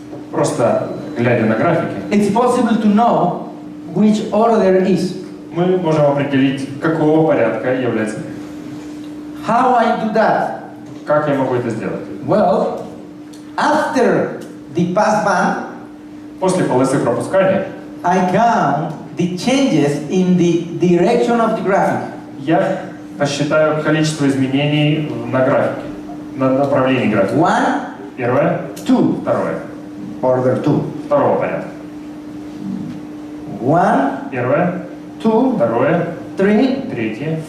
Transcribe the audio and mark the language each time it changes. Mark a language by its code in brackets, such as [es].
[ru] Просто глядя на графики, [en] it's possible to know which order is. [ru] мы можем определить, какого порядка является. [en] How I do that? [ru] Как я могу это сделать? [en] Well, after the pass band, [ru] После полосы пропускания [en] I count the changes in the direction of the graphic. [ru] я посчитаю количество изменений на графике, на направлении графика. [en] 1, [ru] Первое, [en] 2, [ru] второе, [en] order 2. [ru] второго порядка. [en] 1, [ru] Первое, [en] 2, [ru] второе, [en] 3, [ru] третье